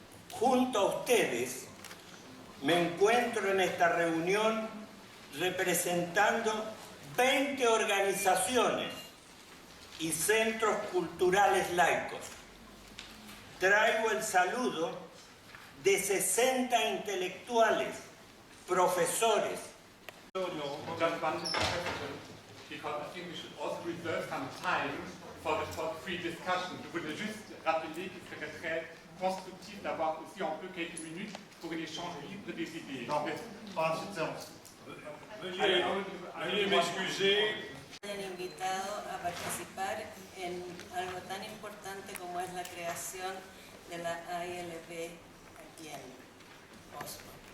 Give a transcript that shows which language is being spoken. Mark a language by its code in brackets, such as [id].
[es] Junto a ustedes me encuentro en esta reunión representando 20 organizaciones y centros culturales laicos. Traigo el saludo de 60 intelectuales, profesores. [en] Just one question, because I think we should also reserve some time for the free discussion. [fr] Je voulais juste rappeler qu'il serait très constructif d'avoir aussi un peu quelques minutes pour un échange libre des idées. Non, pas en cette séance. Veuillez m'excuser. [es] Hayan invitado a participar en algo tan importante como es la creación de la AILP aquí en Oslo.